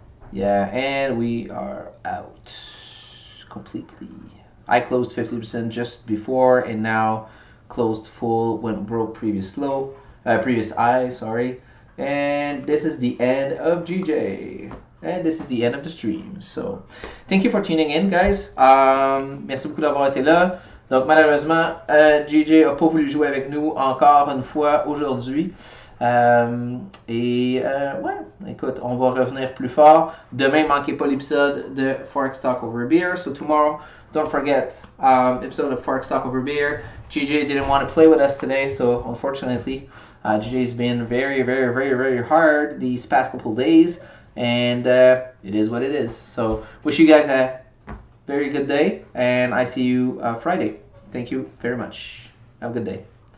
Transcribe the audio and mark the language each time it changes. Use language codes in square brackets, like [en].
[en] Yeah, and we are out completely. I closed 50% just before, and now closed full, went broke previous low, previous high, sorry. And this is the end of GJ. And this is the end of the stream. So, thank you for tuning in, guys. [fr] Merci beaucoup d'avoir été là. Donc, malheureusement, GJ n'a pas voulu jouer avec nous encore une fois aujourd'hui. Ouais, écoute, on va revenir plus fort. Demain, manquez pas l'épisode de Forex Talk Over Beer. [en] So tomorrow, don't forget, episode of Forex Talk Over Beer. GJ didn't want to play with us today, so unfortunately, GJ's been very, very, very, very hard these past couple days, and it is what it is. So wish you guys a very good day, and I see you Friday. Thank you very much. Have a good day.